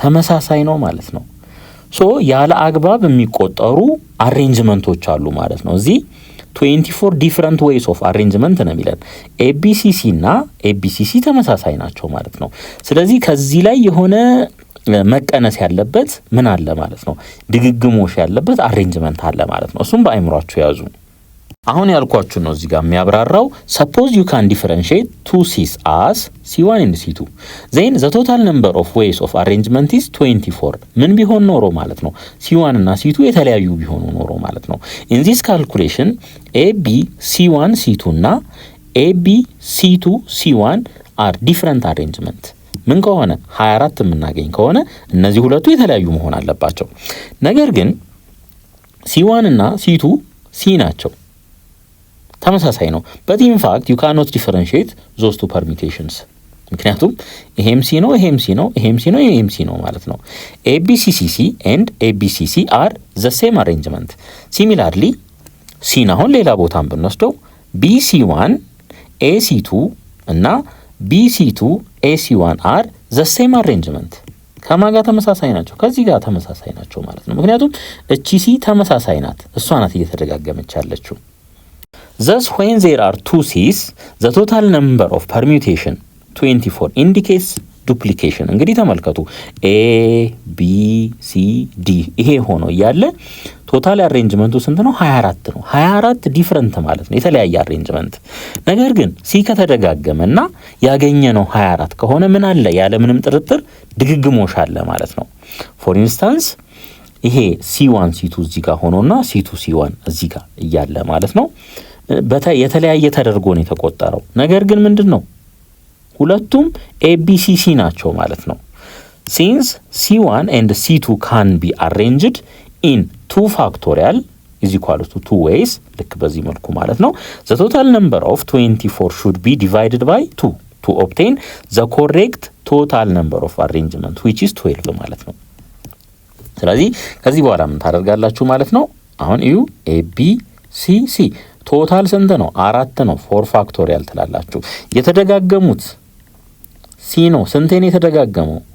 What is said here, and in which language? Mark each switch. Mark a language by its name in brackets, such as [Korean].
[Amharic] ተመሳሳይ ነው ማለት ነው። ያለ አግባብ የሚቆጠሩ አሬንጅመንቶች አሉ ማለት ነው። እዚህ 24 ዲፈረንት ዌይስ ኦፍ አሬንጅመንት ነው የሚለን። ABCC እና ABCC ተመሳሳይ ናቸው ማለት ነው። ስለዚህ ከዚህ ላይ የሆነ መቀነስ ያለበት ምን አለ ማለት ነው? ድግግሞሽ ያለበት አሬንጅመንት አለ ማለት ነው። እሱም በአይምሯችሁ ያዙ። አሁን ያልኳችሁ ነው እዚህ ጋር የሚያብራራው [English] suppose you can differentiate two C's as C1 and C2 then the total number of ways of arrangement is 24 [Amharic] ምን ቢሆን ኖሮ ማለት ነው? C1 እና C2 የተለያዩ ቢሆኑ ኖሮ ማለት ነው። [English] in this calculation [Amharic] AB C1 C2 እና AB C2 C1 [English] are different arrangement [Amharic] ምን ከሆነ 24 የምናገኝ ከሆነ እነዚህ ሁለቱ የተለያዩ መሆን አለባቸው። ነገር ግን C1 እና C2 C ናቸው፣ ተመሳሳይ ነው። [English] but in fact you cannot differentiate those two permutations [Amharic] ምክንያቱም ይሄም C ነው ይሄም C ነው ይሄም C ነው ይሄም C ነው ማለት ነው። [English] ABCCC and ABCC are the same arrangement. [Amharic] similarly C አሁን ሌላ ቦታን ብንወስደው BC1 AC2 እና BC2 AC1 [English] are the same arrangement [Amharic] ከማን ጋር ተመሳሳይ ናቸው? ከዚህ ጋር ተመሳሳይ ናቸው ማለት ነው። ምክንያቱም እቺ C ተመሳሳይ ናት፣ እሷ ናት እየተደጋገመች ያለችው። [English] thus when there are two C's the total number of permutation 24 indicates duplication። [Amharic] እንግዲህ ተመልከቱ A B C D ይሄ ሆኖ ያለ ቶታል አሬንጅመንቱ ስንት ነው? 24 ነው። 24 ዲፈረንት ማለት ነው፣ የተለያየ አሬንጅመንት። ነገር ግን C ከተደጋገመና ያገኘነው 24 ከሆነ ምን አለ? ያለ ምንም ጥርጥር ድግግሞሽ አለ ማለት ነው። ፎር ኢንስታንስ ይሄ C1 C2 እዚህ ጋር ሆኖና C2 C1 እዚህ ጋር እያለ ማለት ነው የተለያየ ተደርጎ ነው የተቆጠረው። ነገር ግን ምንድነው? ሁለቱም ABCC ናቸው ማለት ነው። [English] since C1 and C2 can be arranged in 2 factorial is equal to 2 ways [Amharic] ልክ በዚህ መልኩ ማለት ነው [English] the total number of 24 should be divided by 2 to obtain the correct total number of arrangement which is 12 [Amharic] ማለት ነው። ስለዚህ ከዚህ በኋላ ምን ታደርጋላችሁ ማለት ነው? አሁን እዩ ABCC ቶታል ስንት ነው? 4 ነው። 4 ፋክቶሪያል ትላላችሁ። የተደጋገሙት C ነው። ስንቴን የተደጋገመው?